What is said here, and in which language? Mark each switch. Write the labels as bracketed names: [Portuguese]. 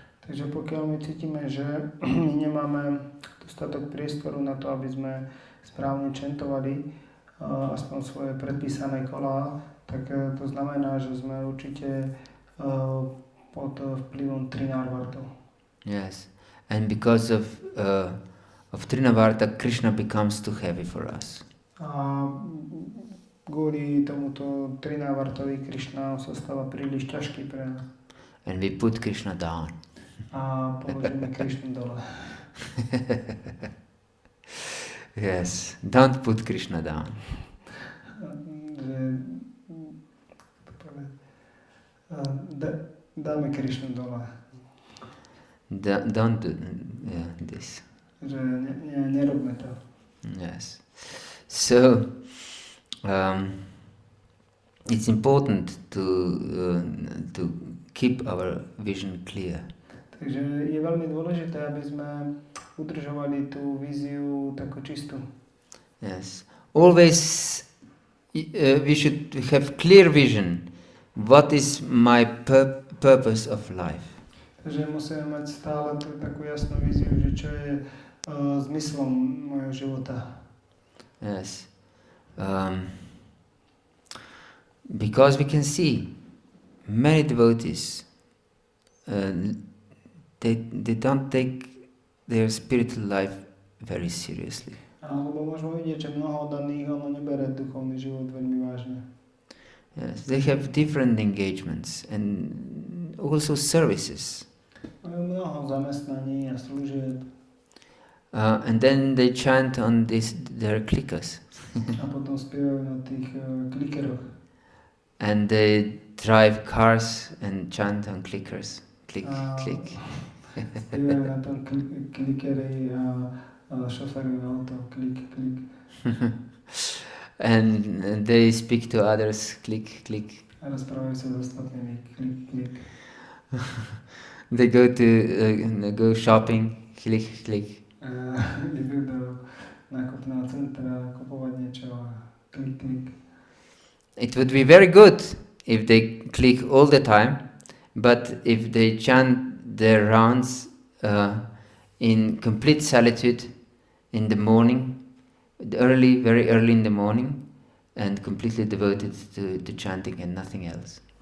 [Slovak] Takže pokiaľ my cítime, že nemáme dostatok priestoru na to, aby sme správne čentovali aspoň svoje predpísané kolá, tak to znamená, že sme určite pod vplyvom Trinavartu. [English] Yes, and because of Trinavarta, Krishna becomes too heavy for us. [Slovak] A kvôli tomuto Trinavartovi Krishna sa stáva príliš ťažký pre nás. [English] And we put Krishna down. [Slovak] A položíme Krishnu dole. [English] Yes, don't put Krishna down. [Slovak] Dáme Krishnu dole. [English] Don't do this. [Slovak] Že nerobme to. [English] Yes. So it's important to keep our vision clear. [Slovak] Takže je veľmi dôležité, aby sme udržovali tú víziu takú čistú. [English] Yes. Always we should have clear vision. What is my purpose of life? [Slovak] Takže musíme mať stále tú takú jasnú víziu, že čo je zmyslom mojho života. [English] Yes. Because we can see many devotees, they don't take their spiritual life very seriously. [Slovak] Alebo môžeme vidieť, že mnoho daných nebere duchovný život veľmi vážne. [English] Yes, they have different engagements and also services. [Slovak] Majú mnoho zamestnaní a služieb. [English] And then they chant on their clickers. [Slovak] A potom spievajú na tých klikeroch. [English] And they drive cars and chant on clickers. Click, click. [Slovak] Spievajú na tom klikeri a šoferujú auto. Klik, klik. [English] And they speak to others. Click, click. [Slovak] A rozprávajú sa s ostatnými. Klik, klik. [English] They go shopping. Click, click. [Slovak] Idú do nákupného centra kupovať niečo a klik, klik. [English] It would be very good if they click all the time, but if they chant their rounds in complete solitude in the morning, very early in the morning, and completely devoted to chanting and nothing else.